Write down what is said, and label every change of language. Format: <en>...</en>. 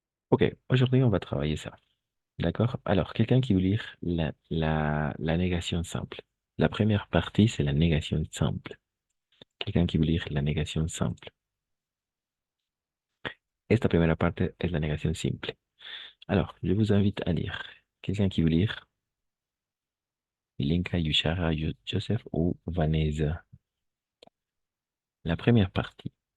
<fr>Ok, aujourd'hui, on va travailler ça. D'accord? Alors, quelqu'un qui veut lire la négation simple. La première partie, c'est la négation simple. Quelqu'un qui veut lire la négation simple.</fr> <es>Esta primera parte es la negación simple.</es> <fr>Alors, je vous invite à lire. Quelqu'un qui veut lire Ilinka, Yushara, Joseph ou Vanessa. La première partie.</fr>